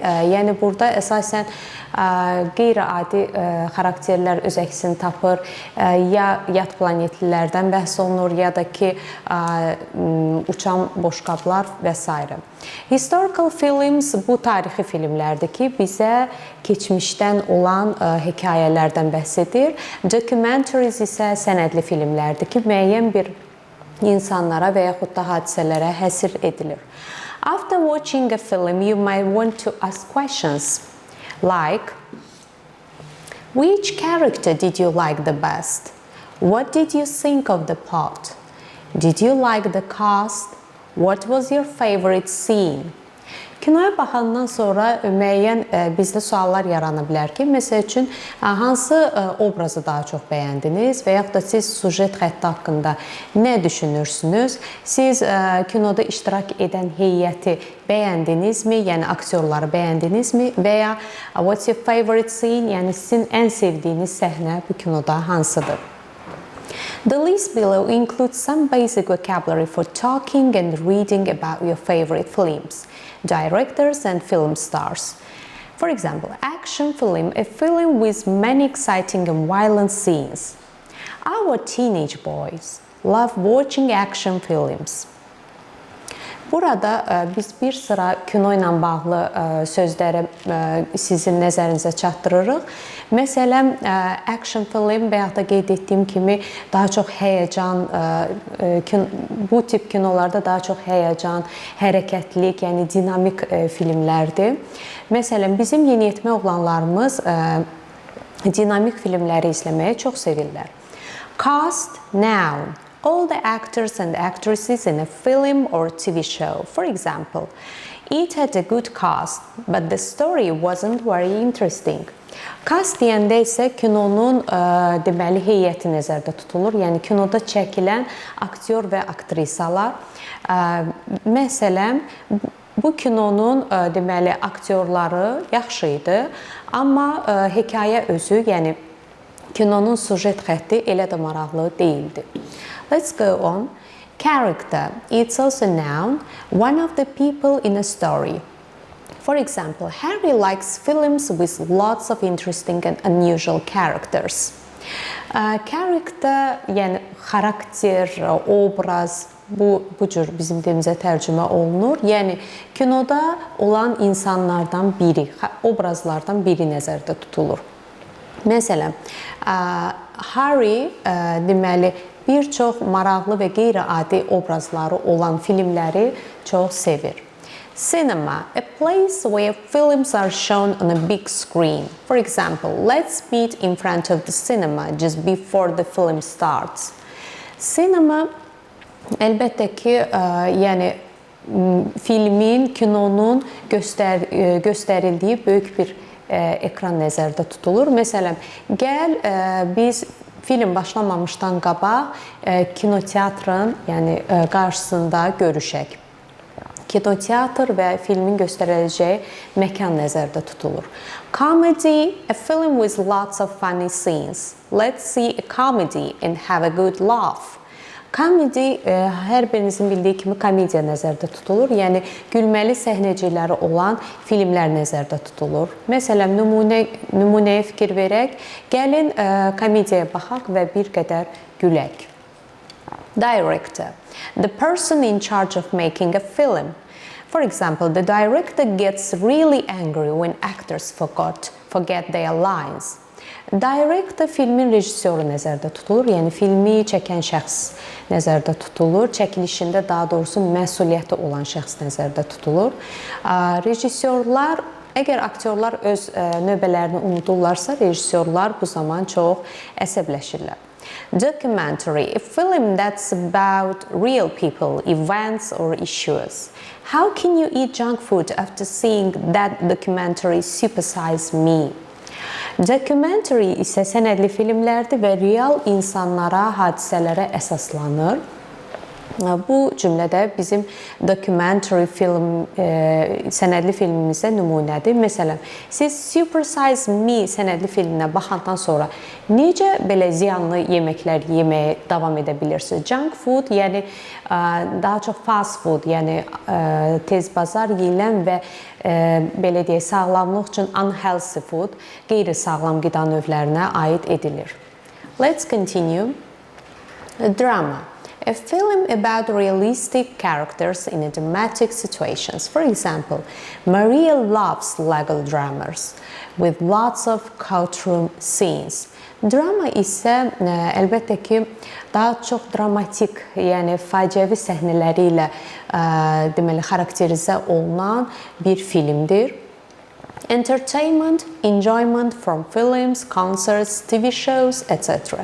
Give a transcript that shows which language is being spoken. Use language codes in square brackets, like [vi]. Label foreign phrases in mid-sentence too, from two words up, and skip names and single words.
[az] Yəni burada əsasən qeyri-adi xarakterlər öz əksini tapır, ya yad planetlilərdən bəhs olunur, ya da ki uçan boşqablar və s. [en] Historical films [az] bu tarixi filmlərdir ki, bizə keçmişdən olan hekayələrdən bəhs edir. Documentaries isə sənədli filmlərdir ki, müəyyən bir insanlara və yaxud da hadisələrə həsr edilir. [en] After watching a film, you might want to ask questions like, which character did you like the best? What did you think of the plot? Did you like the cast? What was your favorite scene? [az] Kinoya baxandan sonra müəyyən bizdə suallar yarana bilər ki, məsəl üçün hansı obrazı daha çox bəyəndiniz və yaxud da siz sujet xətti haqqında nə düşünürsünüz? Siz kinoda iştirak edən heyəti bəyəndinizmi, yəni aktyorları bəyəndinizmi və ya [en] what's your favorite scene, [az] yəni sizin ən sevdiyiniz səhnə bu kinoda hansıdır? [en] The list below includes some basic vocabulary for talking and reading about your favorite films, directors and film stars. For example, action film, a film with many exciting and violent scenes. Our teenage boys love watching action films. [az] Burada biz bir sıra kino ilə bağlı sözləri sizin nəzərinizə çatdırırıq. Məsələn, [en] action film [az] və ya da qeyd etdiyim kimi daha çox həyəcan, bu tip kinolarda daha çox həyəcan, hərəkətlilik, yəni dinamik filmlərdir. Məsələn, bizim yeniyetmə oğlanlarımız dinamik filmləri izləməyi çox sevirlər. [en] Cast, noun. All the actors and actresses in a film or TV show. For example, it had a good cast, but the story wasn't very interesting. [az] Cast deyəndə isə kinonun deməli heyəti nəzərdə tutulur. Yəni kinoda çəkilən aktyor və aktrisalar. Məsələn, bu kinonun deməli aktyorları yaxşı idi, amma hekayə özü, yəni kinonun sujet xətti elə də maraqlı deyildi. [en] Let's go on. Character. It's also a noun, one of the people in a story. For example, Harry likes films with lots of interesting and unusual characters. Character, [az] yəni xarakter, obraz, bu cür bizim dilimizə tərcümə olunur. Yəni kinoda olan insanlardan biri, obrazlardan biri nəzərdə tutulur. Məsələn, Harry deməli bir çox maraqlı və qeyri-adi obrazları olan filmləri çox sevir. [en] Cinema, a place where films are shown on a big screen. For example, let's meet in front of the cinema just before the film starts. [az] Sinema əlbəttə ki, yəni filmin, kinonun göstərildiyi böyük bir ekran nəzərdə tutulur. Məsələn, gəl biz film başlamamışdan qabaq kinoteatrın, yəni qarşısında görüşək. Kinoteatr və filmin göstəriləcəyi məkan nəzərdə tutulur. [en] Comedy, a film with lots of funny scenes. Let's see a comedy and have a good laugh. [az] Komedi, hər birinizin bildiyi kimi komediya nəzərdə tutulur. Yəni, gülməli səhnəcikləri olan filmlər nəzərdə tutulur. Məsələn, nümunəyə fikir verək, gəlin komediyaya baxaq və bir qədər gülək. [en] Director, the person in charge of making a film. For example, the director gets really angry when actors forget their lines. [az] Director filmin rejissoru nəzərdə tutulur, yəni filmi çəkən şəxs nəzərdə tutulur, çəkilişində daha doğrusu məsuliyyəti olan şəxs nəzərdə tutulur. Rejissorlar, əgər aktyorlar öz növbələrini unudurlarsa, rejissorlar bu zaman çox əsəbləşirlər. [en] Documentary, a film that's about real people, events or issues. How can you eat junk food after seeing that documentary Supersize Me? [az] Documentary isə sənədli filmlərdir və real insanlara, hadisələrə əsaslanır. Bu cümlədə bizim [en] documentary film, [az] sənədli filmimizdə nümunədir. Məsələn, siz Supersize Me sənədli filminə baxandan sonra necə belə ziyanlı yeməklər yeməyə davam edə bilirsiniz? [en] Junk food, [az] yəni daha çox [en] fast food, [az] yəni tez bazar yeyilən və belə deyək, sağlamlıq üçün [en] unhealthy food, [az] qeyri-sağlam qida növlərinə aid edilir. [en] Let's continue. Drama. A film about realistic characters in a dramatic situations. For example, Maria loves Lego dramas with lots of courtroom scenes. [az] Drama isə əlbəttə ki, daha çox dramatik, yəni faciəvi səhnələri ilə deməli xarakterizə olunan bir filmdir. [en] Entertainment, enjoyment from films, concerts, TV shows, etc.